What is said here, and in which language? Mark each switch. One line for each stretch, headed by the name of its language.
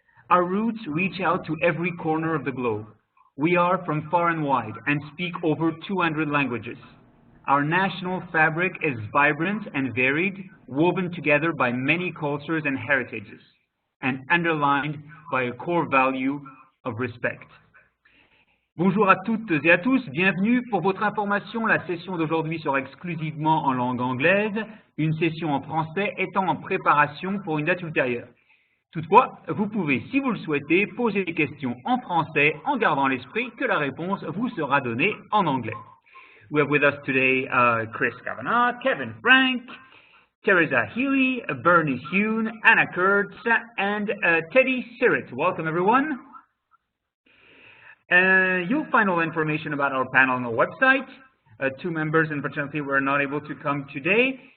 English: Our roots reach out to every corner of the globe. We are from far and wide and speak over 200 languages. Our national fabric is vibrant and varied, woven together by many cultures and heritages, and underlined by a core value of respect.
French: Bonjour à toutes et à tous, bienvenue. Pour votre information, la session d'aujourd'hui sera exclusivement en langue anglaise, une session en français étant en préparation pour une date ultérieure. Toutefois, vous pouvez, si vous le souhaitez, poser des questions en français en gardant à l'esprit que la réponse vous sera donnée en anglais.
English: We have with us today Chris Kavanagh, Kevin Frank, Teresa Healy, Bernie Hune, Anna Kurtz, and Teddy Sirrett. Welcome, everyone. You'll find all information about our panel on our website. Two members, unfortunately, were not able to come today.